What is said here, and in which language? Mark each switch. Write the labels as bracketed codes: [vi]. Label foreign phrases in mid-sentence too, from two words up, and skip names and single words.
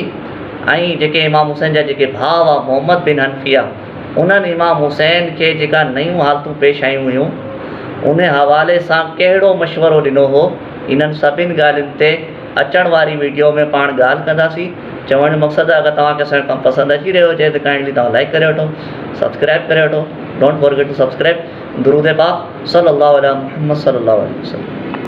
[sd] ऐं जेके इमाम हुसैन जा जेके भाउ हुआ मोहम्मद बिन हनफिया, उन्हनि इमाम हुसैन खे जेका नयूं हालतूं पेश आयूं हुयूं उन हवाले सां कहिड़ो मशवरो ॾिनो हो, इन्हनि सभिनि ॻाल्हियुनि ते अचण वारी वीडियो में पाण ॻाल्हि कंदासीं। चवण जो मक़सदु आहे अगरि तव्हांखे असांजो कमु पसंदि अची रहियो हुजे त काइंडली तव्हां लाइक करे वठो, सब्सक्राइब करे वठो, [en] Don't forget to subscribe. [sd] दुरूद पाक [ar] صلى الله عليه محمد صلى الله عليه وسلم.